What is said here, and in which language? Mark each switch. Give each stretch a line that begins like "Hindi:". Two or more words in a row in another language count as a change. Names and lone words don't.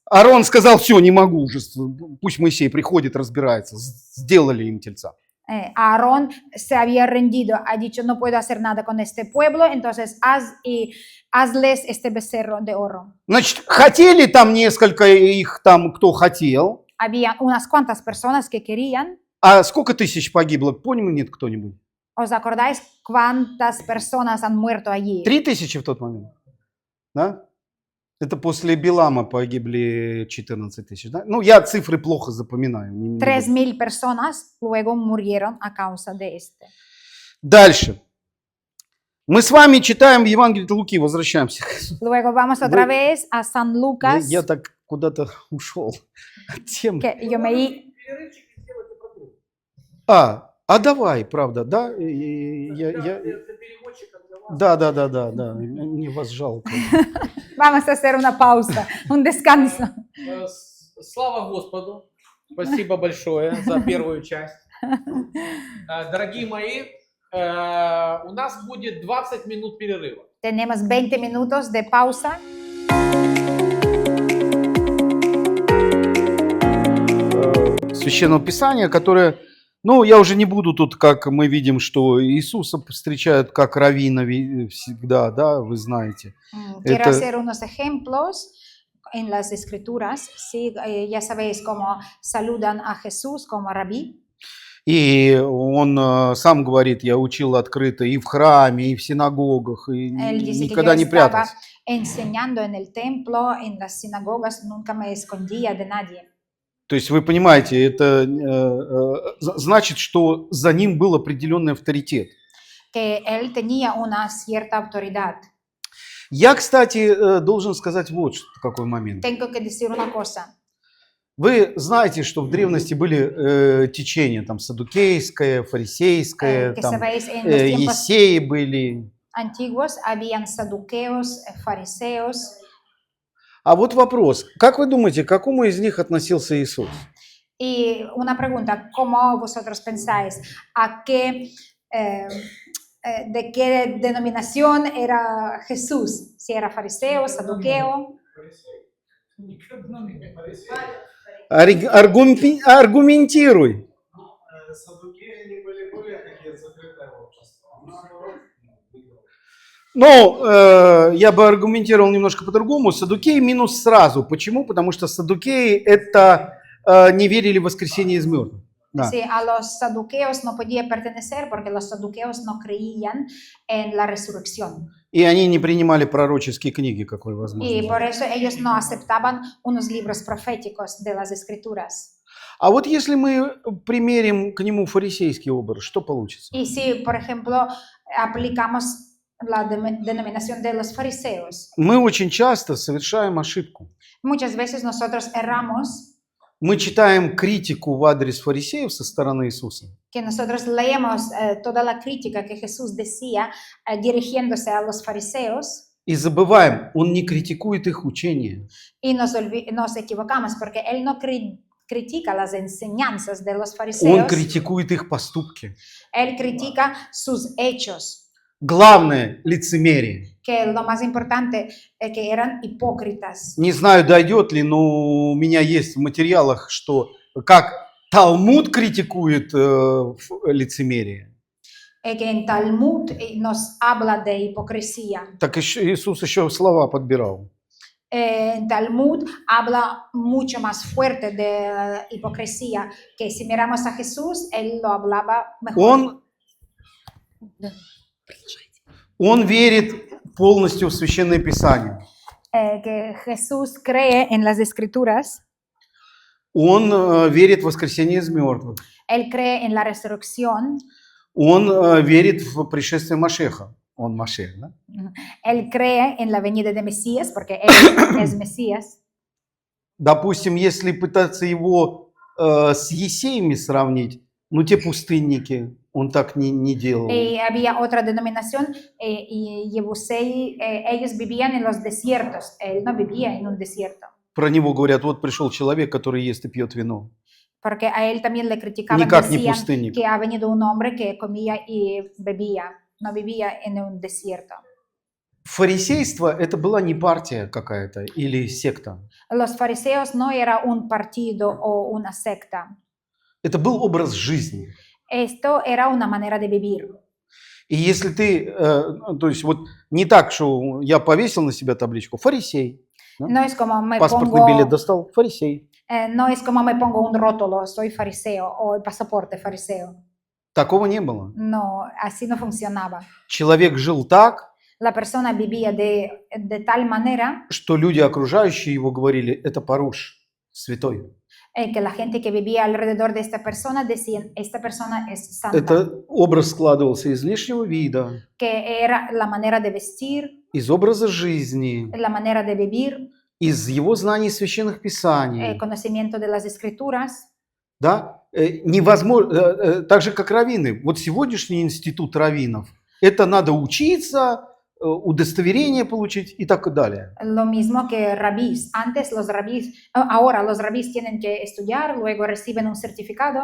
Russian: Аарон сказал: все, не могу уже, пусть Моисей приходит, разбирается. Сделали им тельца.
Spanish: Aarón se había rendido, ha dicho, no puedo hacer nada con este pueblo, entonces hazles este becerro de oro.
Russian: Значит, хотели там несколько их там, кто хотел.
Spanish: Había unas cuantas personas que querían.
Russian: А сколько тысяч погибло, помнит кто-нибудь?
Spanish: ¿Os acordáis cuántas personas han muerto allí?
Russian: 3000 в тот момент. Да? Это после Билама погибли 14 тысяч. Да? Ну, я цифры плохо запоминаю.
Spanish: 3000 personas luego murieron a causa de este.
Russian: Дальше. Мы с вами читаем Евангелие от Луки, возвращаемся.
Spanish: Luego vamos otra vez a San Lucas.
Russian: Я так куда-то ушел от темы.
Spanish: Que yo me
Russian: Перерывчик и сделайте потом. А давай, правда, да? Я... Для переводчика, для вас. Да, мне вас жалко.
Spanish: Vamos a hacer una pausa, un descanso.
Russian: Слава Господу! Спасибо большое за первую часть. Дорогие мои, у нас будет 20 минут перерыва.
Spanish: Tenemos 20 minutos de pausa.
Russian: Священного Писания, которое, ну, я уже не буду тут, как мы видим, что Иисуса встречают как раввина всегда, да, вы знаете.
Spanish: Quiero
Russian: Это-
Spanish: hacer unos ejemplos en las escrituras. Sí, ya sabéis cómo saludan a Jesús como rabí.
Russian: И он сам говорит: я учил открыто и в храме, и в синагогах, и
Spanish: Él dice que
Russian: никогда
Spanish: yo
Russian: не
Spanish: estaba
Russian: прятался.
Spanish: enseñando en el templo, en las sinagogas, nunca me escondía de nadie.
Russian: То есть вы понимаете, это значит, что за ним был определенный авторитет.
Spanish: Que él tenía una cierta autoridad.
Russian: Я, кстати, должен сказать вот какой момент.
Spanish: Tengo que decir una cosa.
Russian: Вы знаете, что в древности были течения, там, саддукейское, фарисейское,
Spanish: Que
Russian: там,
Spanish: sabéis, en los tiempos
Russian: есеи были.
Spanish: antiguos habían saduceos, fariseos.
Russian: А вот вопрос, как вы думаете, к какому из них относился Иисус?
Spanish: Y una pregunta, ¿cómo vosotros pensáis? ¿A qué, de qué denominación era Jesús? Si era fariseo, saduqueo.
Russian: К одному фарисею. Аргументируй. Саддукеи, они были более такие закрытое общество. Наоборот, Ну, я бы аргументировал немножко по-другому. Саддукеи минус сразу. Почему? Потому что саддукеи это не верили в воскресение из мертвых. Да.
Spanish: Sí, a los saduqueos no podía pertenecer porque los saduqueos no creían en la resurrección.
Russian: И они не принимали пророческие книги, как вы, возможно,
Spanish: Y por
Russian: знаете.
Spanish: eso ellos no aceptaban unos libros proféticos de las escrituras.
Russian: А вот если мы примерим к нему фарисейский образ, что получится?
Spanish: Y si, por ejemplo, aplicamos la denominación de los fariseos,
Russian: Мы очень часто совершаем ошибку.
Spanish: muchas veces nosotros erramos
Russian: Мы читаем критику в адрес фарисеев со стороны Иисуса.
Spanish: que nosotros leemos toda la crítica que Jesús decía dirigiéndose a los fariseos
Russian: И забываем, он не критикует их учение.
Spanish: y nos equivocamos porque Él no critica las enseñanzas de los
Russian: Он
Spanish: fariseos,
Russian: критикует их поступки.
Spanish: Él critica sus hechos,
Russian: Главное – лицемерие.
Spanish: que lo más importante es que eran hipócritas.
Russian: Не знаю, дойдет ли, но у меня есть в материалах, что как Талмуд критикует лицемерие.
Spanish: Que en Talmud nos habla de hipocresía.
Russian: Так Иисус еще слова подбирал.
Spanish: En Talmud habla mucho más fuerte de hipocresía, que si miramos a Jesús, Él lo hablaba mejor.
Russian: Он верит полностью в Священное Писание.
Spanish: Que Jesús cree en las Escrituras,
Russian: Он верит в воскресение из мертвых.
Spanish: Él cree en la resurrección,
Russian: Он верит в пришествие Машеха. Он Машех, да?
Spanish: Él cree en la venida de Mesías, porque Él es Mesías.
Russian: Допустим, если пытаться его с есеями сравнить, ну те пустынники, он так не делал.
Spanish: Y había otra denominación, y Jebusei, ellos vivían en los desiertos, Él no vivía en un desierto.
Russian: Про него говорят, вот пришел человек, который ест и пьет вино.
Spanish: Porque a él también le criticaban,
Russian: Никак не
Spanish: decían
Russian: пустынник.
Spanish: que ha venido un hombre que comía y bebía, no vivía en un desierto.
Russian: Фарисейство – это была не партия какая-то или секта.
Spanish: Los fariseos no era un partido o una secta.
Russian: Это был образ жизни.
Spanish: Esto era una manera de vivir.
Russian: И если ты, то есть вот не так, что я повесил на себя табличку «фарисей»,
Spanish: No es como me
Russian: паспортный билет
Spanish: pongo,
Russian: достал «фарисей».
Spanish: no es como me pongo un rótulo, soy fariseo, o el pasaporte fariseo.
Russian: Такого не было.
Spanish: No, así no funcionaba.
Russian: Человек жил так,
Spanish: La persona vivía de tal manera
Russian: что люди, окружающие его, говорили, это Паруш, святой.
Spanish: que la gente que vivía alrededor de esta persona decían, esta persona es santa.
Russian: Это образ складывался из внешнего вида,
Spanish: Que era la manera de vestir,
Russian: из образа жизни,
Spanish: la manera de vivir,
Russian: из его знаний священных писаний.
Spanish: el conocimiento de las escrituras.
Russian: Да? Невозможно, так же, как раввины. Вот сегодняшний институт раввинов, это надо учиться, удостоверение получить и так далее.
Spanish: Lo mismo que rabís. Antes los rabís, ahora los rabís tienen que estudiar, luego reciben un certificado.